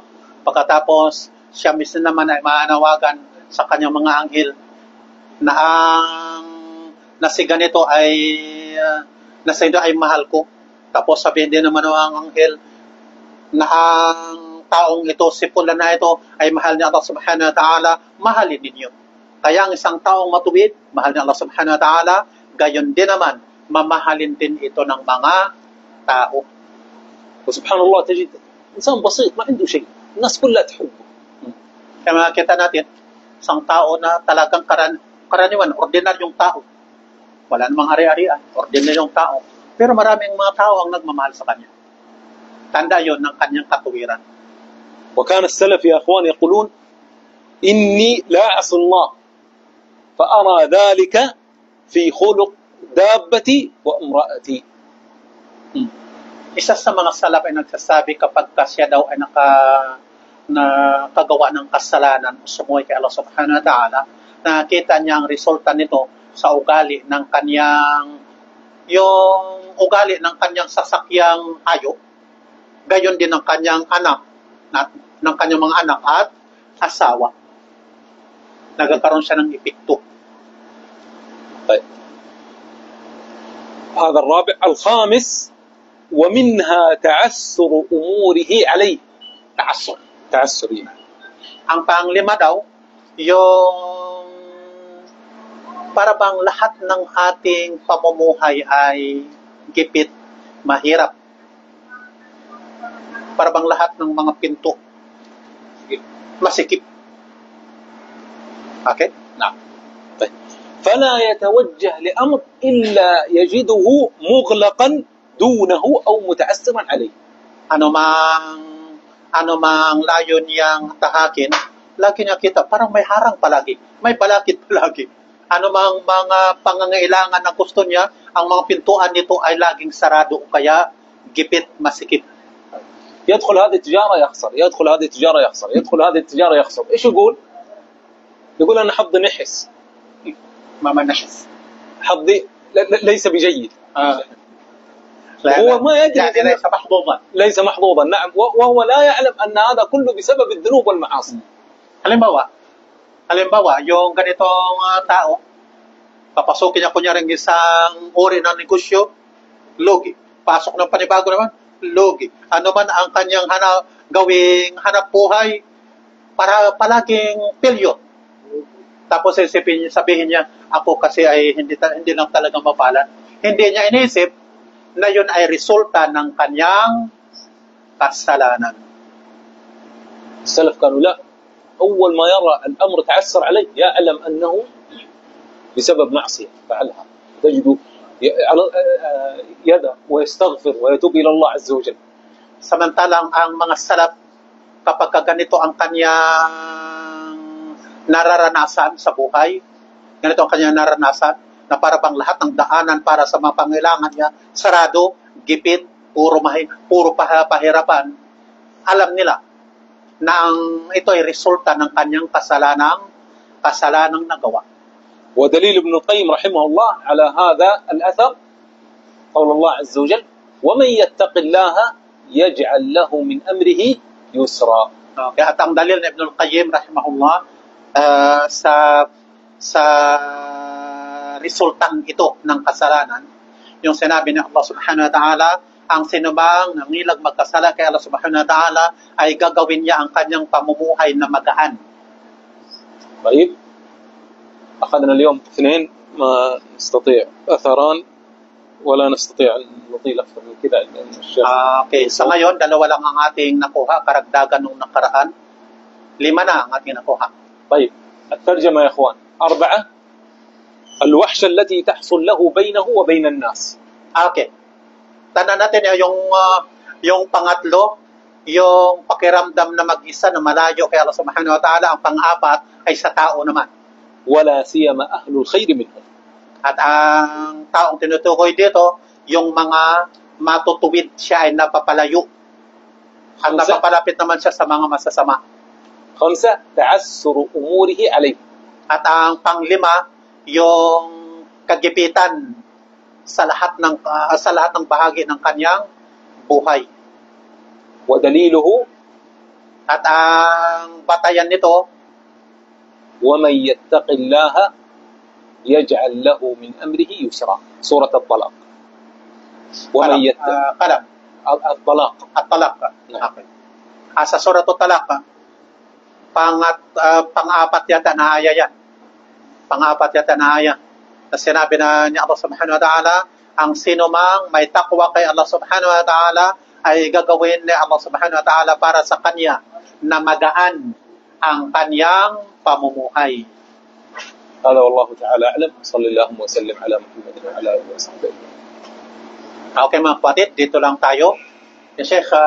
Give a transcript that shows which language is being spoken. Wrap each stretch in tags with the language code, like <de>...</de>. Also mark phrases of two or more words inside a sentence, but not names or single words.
<tl>Pagkatapos, siya mismo naman ay maanawagan sa kanyang mga anghel na si ganito ay mahal ko. Tapos sabihin din naman ng anghel na ang taong ito, si pula na ito, ay mahal ni</tl> <ar>الله سبحانه وتعالى,</ar> <tl>mahalin ninyo. Kaya ang isang taong matuwid, mahal ni</tl> <ar>الله سبحانه وتعالى,</ar> <tl>gayon din naman, mamahalin din ito ng mga tao.</tl> <ar>وسبحان الله تجد إنسان بسيط ما عنده شيء الناس كلها تحبه.</ar> <tl>Kaya makikita natin, isang tao na talagang karaniwan, ordinaryong tao. Wala namang ari-arian, ordinaryong tao. Pero maraming mga tao ang nagmamahal sa kanya. Tanda yon ng kanyang katuwiran.</tl> <ar>وكان السلف يا أخوان يقولون إني لا أعصي الله فأرى ذلك في خلق دابتي وامرأتي.</ar> <tl>Isa sa mga salaf ay nagsasabi kapag siya daw ay nakagawa ng kasalanan o sumuhay kay</tl> <ar>الله سبحانه وتعالى,</ar> <tl>nakita niya ang resulta nito sa ugali ng kanyang sasakyang hayop, gayon din ng kanyang anak, ng kanyang mga anak at asawa. Nagkakaroon siya ng epekto.</tl> <ar>طيب. هذا الرابع. الخامس ومنها تعسر أموره عليه. تعسر.</ar> <tl>Ang panglima daw, yung para bang lahat ng ating pamumuhay ay gipit, mahirap. Para bang lahat ng mga pinto masikip. Okay?</tl> <ar>نعم. طيب. فلا يتوجه لأمر إلا يجده مغلقا دونه أو متعسرا عليه.</ar> <tl>Ano mang layon niyang tahakin, lagi niya kita, parang may harang palagi, may balakid palagi. Ano mang mga pangangailangan na gusto niya, ang mga pintuan nito ay laging sarado o kaya gipit, masikip.</tl> <ar>يدخل هذه التجارة يخسر، يدخل هذه التجارة يخسر، يدخل هذه التجارة يخسر. إيش يقول؟ يقول أنا حظي نحس. ما نحس. حظي ليس بجيد. هو ما يدري يعني ليس محظوظا. ليس محظوظا، نعم، وهو لا يعلم أن هذا كله بسبب الذنوب والمعاصي.</ar> <tl>Halimbawa, yung ganitong tao, papasukin niya kunyaring isang uri ng negosyo, logi. Pasok ng panibago naman, logi. Ano man ang kanyang gawing hanap buhay, para palaging pilyo. Tapos sabihin niya, ako kasi ay hindi lang talaga mapalan. Hindi niya inisip na yun ay resulta ng kanyang kasalanan.</tl> <ar>السلف كانوا لا، أول ما يرى الأمر تعسر عليه يعلم أنه بسبب معصية فعلها، تجد يده ويستغفر ويتوب إلى الله عز وجل.</ar> <tl>Samantalang ang mga salaf, kapag ganito ang kanyang nararanasan sa buhay, ganito ang kanyang nararanasan, na para bang lahat ng daanan para sa mga pangailangan niya, sarado, gipit, puro pahirapan, alam nila na ito ay resulta ng kanyang kasalanang nagawa.</tl> <ar>ودليل ابن القيم رحمه الله على هذا الأثر قول الله عز وجل ومن يتق الله يجعل له من أمره يسرا.</ar> <tl>Kaya at ang dalil ni Ibn al-Qayyim rahimahullah sa resultang ito ng kasalanan, yung sinabi ni</tl> <ar>الله سبحانه وتعالى,</ar> <tl>ang sinumang nangilag magkasala kay</tl> <ar>الله سبحانه وتعالى</ar> <tl>ay gagawin niya ang kanyang pamumuhay na magaan.</tl> <ar>طيب أخذنا اليوم اثنين ما نستطيع أثران ولا نستطيع أن نطيل أكثر من كذا.</ar> <tl>Okay, sa ngayon, dalawa lang ang ating nakuha, karagdagan nung nakaraan. 5 na ang ating nakuha.</tl> <ar>طيب الترجمة يا أخوان 4 الوحشة التي تحصل له بينه وبين الناس.</ar> <tl>Okay. Tanan natin yung pangatlo, yung pakiramdam na mag-isa na malayo kay</tl> <ar>الله سبحانه وتعالى.</ar> <tl>Ang pang-apat ay sa tao naman.</tl> <ar>ولا سيما أهل الخير منهم.</ar> <tl>At ang taong tinutukoy dito, yung mga matutuwid siya ay napapalayo. At napapalapit naman siya sa mga masasama.</tl> <ar>5 تعسر أموره عليه.</ar> <tl>At ang panglima, yung kagipitan sa lahat ng bahagi ng kanyang buhay.</tl> <ar>ودليله</ar> <tl>At ang batayan nito,</tl> <ar>ومن يتق الله يجعل له من أمره يسرا. سورة الطلاق. ومن يتق</ar> <tl>kalam,</tl> <ar>الطلاق.</ar> <tl>at talak. Okay. Sa Suratul Talaq, pang-apat yata na aya yan. Pang-apat yata na aya. Na sinabi na ni</tl> <ar>الله سبحانه وتعالى,</ar> <tl>ang sino mang may takwa kay</tl> <ar>الله سبحانه وتعالى</ar> <tl>ay gagawin ni</tl> <ar>الله سبحانه وتعالى</ar> <tl>para sa kanya na magaan ang kanyang pamumuhay.</tl> <ar>هذا والله تعالى أعلم. صلى الله وسلم على محمد وعلى آله وصحبه.</ar> <tl>Okay mga kapatid, dito lang tayo. Sheikh,</tl>